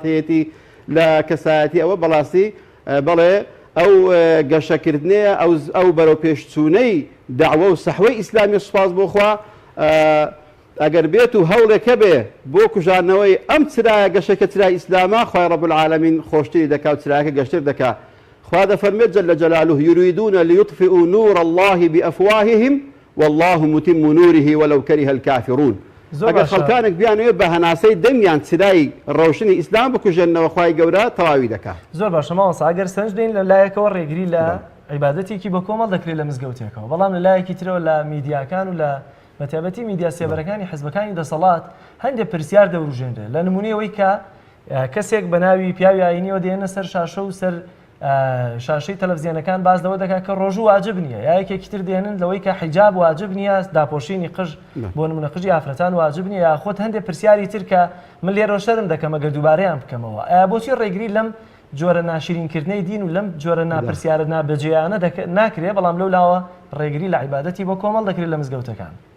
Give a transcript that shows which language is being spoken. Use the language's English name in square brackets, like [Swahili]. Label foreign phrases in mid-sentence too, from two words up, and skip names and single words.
[Central Kurdish] هەیەتی لە کەسایەتی ئەوە بەڵاستی بەڵێ ئەو گەشەکردنەیە ئەو بەرەو پێشچوونەی داوە و سەحوەی ئیسلامی سوپاس بۆ خوا ئەگەر بێت و هەوڵێکە بێ بۆ کوژانەوەی ئەم چرایە گەشەکە چرای ئیسلامە خوای [Arabic] ڕەب العالەمین [Central Kurdish] خۆشتری دەکا و چرایەکە گەشتر دەکا خوا دەفەرمێت [Arabic] جەل جەلالوه یوریدون لیطفئوا نور الله بأفواههم والله متم نوره ولو كره الكافرون [Central Kurdish] ئەگەر خەڵکانێک بیانوێت بە هەناسەی دەمیان چرای ڕۆشنی ئیسلام بکوژێنەوە خوای گەورە تەواوی دەکات. زۆر باشە ماوەسا ئەگەر سەنج دێن لە لایەکەوە ڕێگری لە عیبادەتێکی بە کۆمەڵ دەکرێت لە مزگەوتێکەوە بەڵام لە لایەکی ترەوە لە میدیاکان و لە بەتایبەتی میدیا سێبەرەکانی حزبەکانی دەسەڵات هەندێک پرسیار دەوروژێنرێ لە نمونەیەوەی کە کەسێک بە ناوی پیاوی ئاینیەوە دێنە سەر شاشە و سەر شاشەی تەلەڤیزیۆنەکان باز لەوە دەکات کە ڕۆژوو واجب نییە یا یەکێکی تر دێنن لەوەی کە حیجاب واجب نییە داپۆشینی قژ بۆ نمونە قژی ئافرەتان واجب نییە یا خۆت هەندێک پرسیاری تر کە من لێرە شەرم دەکەم ئەگەر دووبارەیان بکەمەوە ئایا بۆچی ڕێگری لەم جۆرە ناشرینکردنەی دین و لەم جۆرە ناپرسیارە نابەجێیانە ناکرێت بەڵام لەو لاوە ڕێگری لە عیبادەتی بۆ کۆمەڵ دەکرێت لە مزگەوتەکان.